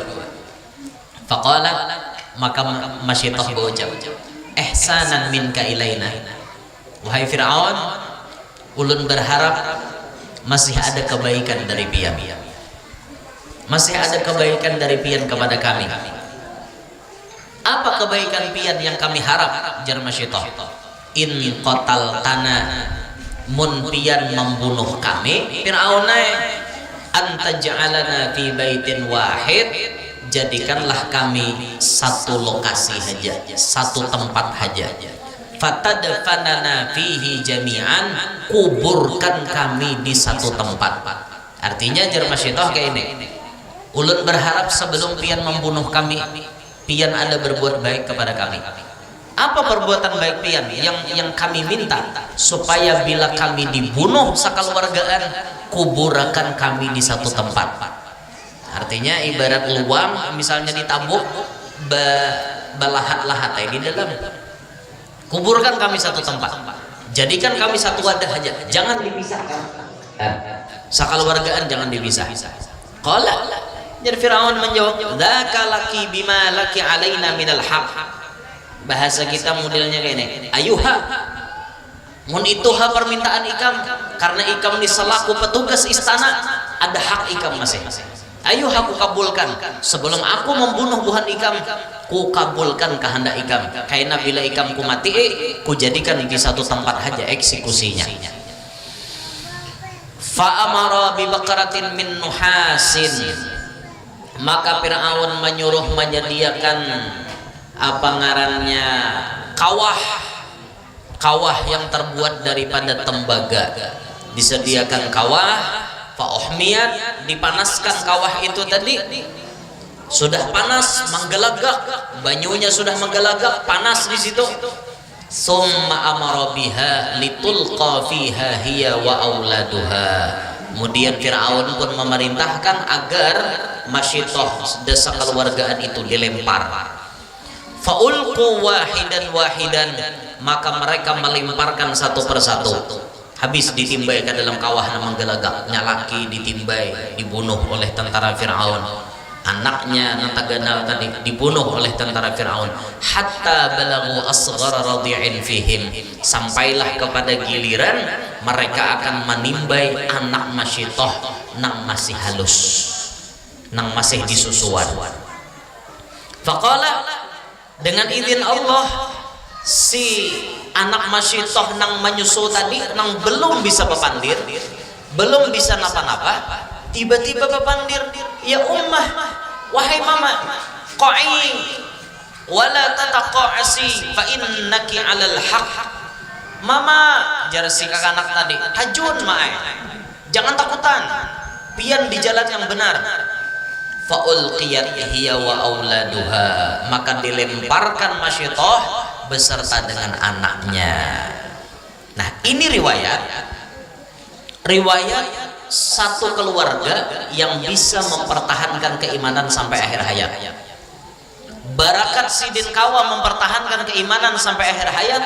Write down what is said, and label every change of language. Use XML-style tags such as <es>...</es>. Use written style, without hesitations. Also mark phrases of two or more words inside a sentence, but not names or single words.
<bjn>Faqala, maka Masyitah berucap,</bjn> <ar>إحسانا منك إلينا,</ar> <bjn>wahai Fir'aun, ulun berharap masih ada kebaikan dari pian, masih ada kebaikan dari pian kepada kami. Apa kebaikan pian yang kami harap? Jar Masyitah,</bjn> <ar>إن قتلتنا,</ar> <bjn>mun pian membunuh kami,</bjn> <ar>Fir'aun, أن تجعلنا في بيت واحد,</ar> <bjn>jadikanlah kami satu lokasi saja, satu tempat saja.</bjn> <ar>فتدفننا فيه جميعا,</ar> <bjn>kuburkan kami di satu tempat. Artinya Jar Masyitah kayak ini, ulun berharap sebelum pian membunuh kami, pian ada berbuat baik kepada kami. Apa perbuatan baik pian yang kami minta? Supaya bila kami dibunuh sakeluargaan, kuburakan kami di satu tempat. Artinya ibarat luang misalnya ditabuk belahat-lahat di dalam, kuburkan kami satu tempat, jadikan kami satu wadah aja, jangan dipisahkan, sakeluargaan jangan dipisah.</bjn> <ar>Qala,</ar> <bjn>jadi Fir'aun menjawab,</bjn> <ar>ذاك لك بما لك علينا من الحق.</ar> <bjn>Bahasa kita modelnya kayak ini, ayuha, mun itu ha permintaan ikam, karena ikam ini selaku petugas istana, ada hak ikam masih. Ayo aku kabulkan, sebelum aku membunuh buhan ikam, ku kabulkan kehendak ikam. Karena bila ikam ku mati, ku jadikan di satu tempat saja eksekusinya.</bjn> <ar>فأمر ببقرة من نحاس,</ar> <bjn>maka Fir'aun menyuruh menyediakan apa ngarannya, kawah yang terbuat daripada tembaga. Disediakan kawah, fa'uhmiyat, dipanaskan kawah itu tadi, sudah panas menggelagak, banyunya sudah menggelagak, panas di situ.</bjn> <ar>ثم أمر بها لتلقى فيها هي وأولادها.</ar> <bjn>Kemudian Fir'aun pun memerintahkan agar Masyitah desa keluargaan itu dilempar.</bjn> <ar>فألقوا واحدا,</ar> <bjn>maka mereka melemparkan satu persatu. Habis ditimbai ke dalam kawah yang menggelagak, nyalaki ditimbai, dibunuh oleh tentara Fir'aun. Anaknya Nataganal tadi dibunuh oleh tentara Fir'aun.</bjn> <ar>حتى بلغوا أصغر رضيع فيهم,</ar> <bjn>sampailah kepada giliran mereka akan menimbai anak Masyitah nang masih halus, nang masih disusuan. Faqala, dengan izin Allah, si anak Masyitah nang menyusu tadi, nang belum bisa bepandir, belum bisa napa-napa, tiba-tiba bepandir,</bjn> <ar>يا أمه,</ar> <bjn>wahai mama,</bjn> <ar>قعي ولا تتقاعسي فإنك على الحق.</ar> <bjn>Mama, jar si kakak anak tadi, hajun mae, jangan takutan, pian di jalan yang benar.</bjn> <ar>فألقيت هي وأولادها,</ar> <bjn>maka dilemparkan Masyitah beserta dengan anaknya. Nah, ini riwayat satu keluarga yang bisa mempertahankan keimanan sampai akhir hayat. Barakat Sidin Kawa mempertahankan keimanan sampai akhir hayat.</bjn>